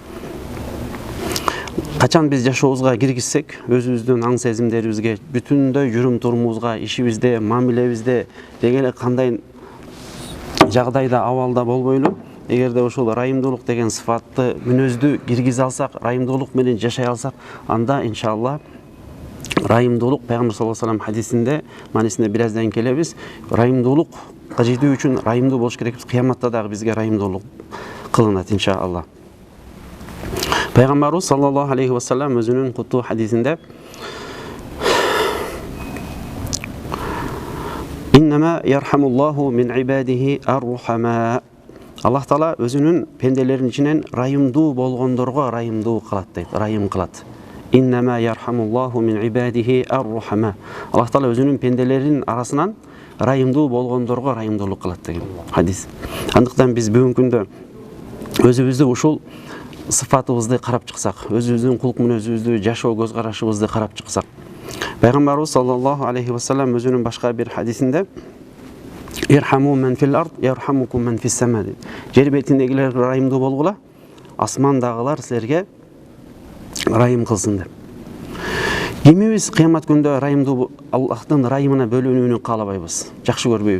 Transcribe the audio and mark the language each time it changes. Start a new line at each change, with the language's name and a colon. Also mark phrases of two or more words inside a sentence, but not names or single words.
Kyrgyz: Качан биз жашообузга киргизсек, өзүбүздүн аң сезимдерибизге, бүтүндөй жүрүм турумубузга, ишибизде, мамилебизде, дегеле кандай жагдайда, абалда болбойлу, эгерде ушул райымдуулук деген сыфатты, мүнөздү киргизе алсак, райымдуулук менен жашай алсак, анда иншалла райымдуулук Пайгамбар
Arabic: صلى الله عليه وسلم
Kyrgyz: хадисинде, маанисинде бир аздан келебиз. Райымдуулукка жетүү үчүн райымдуу болуш керекпиз. Кыяматта дагы бизге райымдуулук кылынат иншалла. Пайгамбарыбыз
Arabic: صلى الله عليه وسلم
Kyrgyz: өзүнүн куттуу хадисинде
Arabic: «إنما يرحم الله من عباده الرحماء».
Kyrgyz: Аллах Таала өзүнүн пенделеринин ичинен райымдуу болгондорго райымдуу кылат дейт, райым кылат.
Arabic: إنما يرحم الله من عباده الرحماء.
Kyrgyz: Аллах Таала өзүнүн пенделеринин арасынан райымдуу болгондорго райымдуулук кылат деген хадис. Андыктан биз бүгүнкү күндө өзүбүздү ушул сыфатыбызды карап чыксак, өзүбүздүн кулк мүнөзүбүздү, жашоо көз карашыбызды карап чыксак, Пайгамбарыбыз
Arabic: صلى الله عليه وسلم
Kyrgyz: өзүнүн башка бир хадисинде
Arabic: «ارحموا من في الأرض يرحمكم من في السماء».
Kyrgyz: Жер бетиндегилерге райымдуу болгула, асмандагылар силерге райым кылсын деп. Кимибиз кыямат күндө райымдуу, Аллахтын райымына бөлөнүүнү каалабайбыз, жакшы көрбөйбүз?